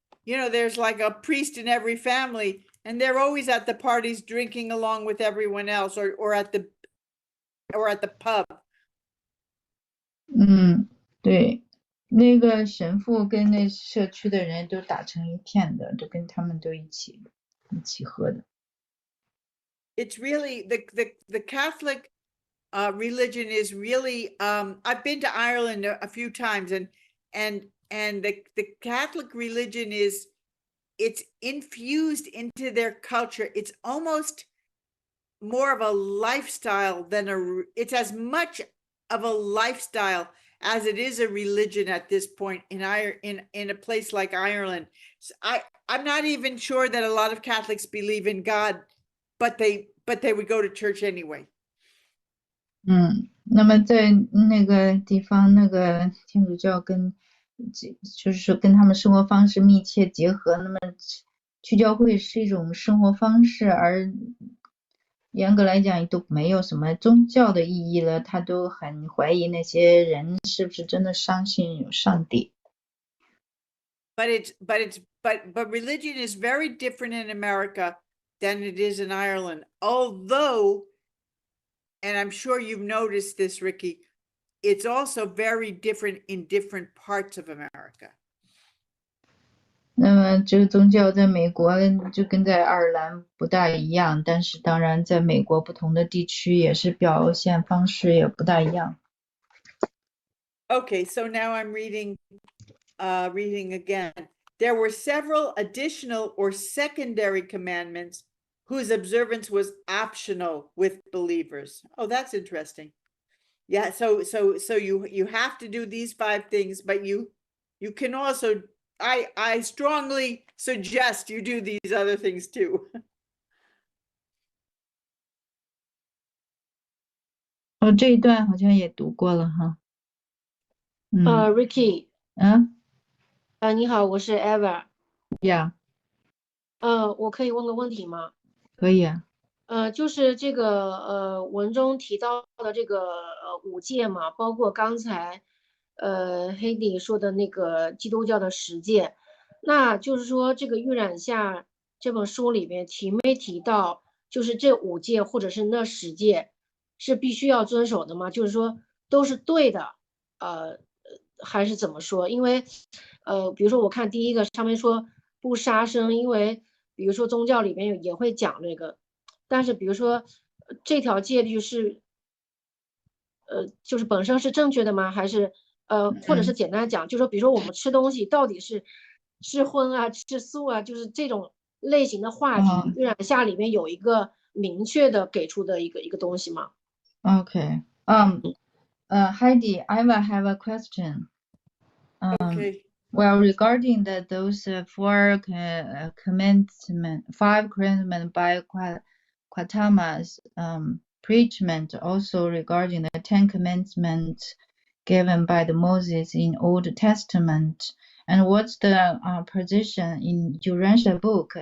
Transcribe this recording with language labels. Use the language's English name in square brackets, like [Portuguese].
[English] You know, there's like a priest in every family, and they're always at the parties drinking along with everyone else, or at the pub. [Chinese] 对，那个神父跟那社区的人都打成一片的，都跟他们都一起喝的。 [English] It's really the Catholic religion is really. I've been to Ireland a few times, and the Catholic religion it's infused into their culture. It's almost more of a lifestyle than it's as much of a lifestyle as it is a religion at this point in a place like Ireland. So I'm not even sure that a lot of Catholics believe in God, but they would go to church anyway. [Chinese] 那么在那个地方，那个天主教就是说跟他们生活方式密切结合，那么去教会是一种生活方式，而严格来讲都没有什么宗教的意义了，他都很怀疑那些人是不是真的相信有上帝。 [English] But religion is very different in America than it is in Ireland. Although, and I'm sure you've noticed this, Ricky, it's also very different in different parts of America. [Chinese] 那么这个宗教在美国就跟在爱尔兰不大一样，但是当然在美国不同的地区也是表现方式也不大一样。 [English] Okay, so now I'm reading again. There were several additional or secondary commandments whose observance was optional with believers. Oh, that's interesting. Yeah, so you have to do these 5 things, but you can also, I strongly suggest you do these other things too. [Chinese] 这一段好像也读过了哈。 Ricky， 你好，我是 Eva。 [English] Yeah， [Chinese] 我可以问个问题吗？可以啊。就是这个文中提到的这个5戒嘛，包括刚才黑迪说的那个基督教的10戒，那就是说这个《预染下》这本书里面没提到，就是这5戒或者是那10戒是必须要遵守的吗？就是说都是对的，还是怎么说？因为比如说我看第一个上面说不杀生，因为比如说宗教里面也会讲这个。但是比如说这条戒律是就是本身是正确的吗？还是或者是简单讲，就是说比如说我们吃东西到底是吃荤啊吃素啊，就是这种类型的话题，预染下里面有一个明确的给出的一个东西吗？ [English] Okay. Heidi, I will have a question. Okay. Well, regarding those 5 commandments by Gautama's preachment, also regarding the 10 commandments given by the Moses in Old Testament, and what's the position in Urantia book?